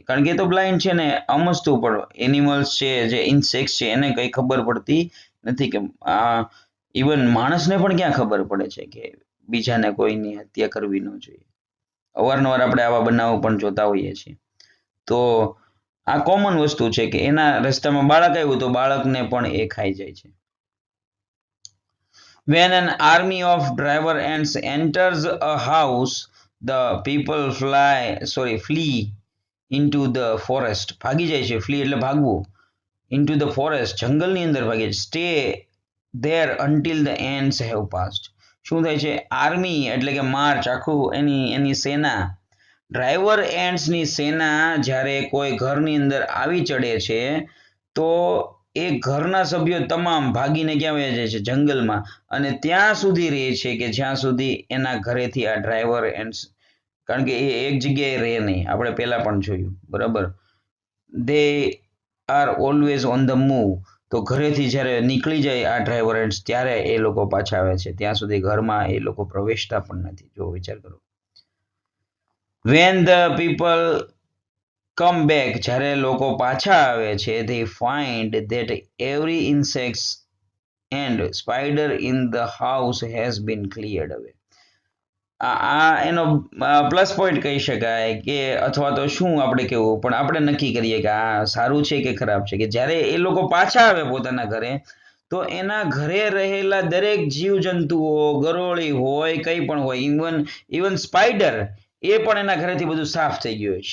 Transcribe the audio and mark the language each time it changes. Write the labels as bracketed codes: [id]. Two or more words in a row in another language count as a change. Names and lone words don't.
[gu] કારણ કે એ તો બ્લાઇન્ડ છે ને, અમસ્તું પણ એનિમલ્સ છે, જે ઇન્સેક્ટ્સ છે, એને કંઈ ખબર પડતી નથી કે ઇવન માણસને પણ ક્યાં ખબર પડે છે કે બીજાને કોઈની હત્યા કરવી ન જોઈએ. અવારનવાર આપણે આવા બનાવો પણ જોતા હોઈએ છીએ. તો આ કોમન વસ્તુ છે કે એના રસ્તામાં બાળક આવ્યું તો બાળકને પણ એ ખાઈ જાય છે. [en] When an army of driver ants enters a house, the people flee into the forest. [gu] ભાગી જાય છે, flee એટલે ભાગવું, [en] into the forest, [gu] જંગલની અંદર ભાગે છે. [en] Stay there until the ants have passed. [gu] શું થાય છે, આર્મી એટલે કે માર્ચ, આખું એની સેના, ડ્રાઈવર એન્ટ્સની સેના જ્યારે કોઈ ઘરની અંદર આવી ચડે છે તો એ ઘરના સભ્યો તમામ ભાગીને ક્યાં વયા જાય છે, જંગલમાં, અને ત્યાં સુધી રહે છે કે જ્યાં સુધી એના ઘરેથી આ [en] driver ants, [gu] કારણ કે એ એક જગ્યાએ રહે નહીં, આપણે પહેલા પણ જોયું, બરાબર, [en] they are always on the move. [gu] તો ઘરેથી જ્યારે નીકળી જાય આ [en] driver ants [gu] ત્યારે એ લોકો પાછા આવે છે, ત્યાં સુધી ઘરમાં એ લોકો પ્રવેશતા પણ નથી. જો વિચાર કરો. [en] When the people come back, [gu] જ્યારે લોકો પાછા આવે છે, [en] they find that every insect and spider in the house has been cleared away. [gu] આ એનો [en] plus point [gu] કહી શકાય કે, અથવા તો શું આપણે કહેવું, પણ આપણે નક્કી કરીએ કે આ સારું છે કે ખરાબ છે, કે જ્યારે એ લોકો પાછા આવે પોતાના ઘરે તો એના ઘરે રહેલા દરેક જીવજંતુઓ, ગરોળી હોય, કંઈ પણ હોય, ઇવન સ્પાઈડર, એ પણ એના ઘરેથી બધું સાફ થઈ ગયું હોય.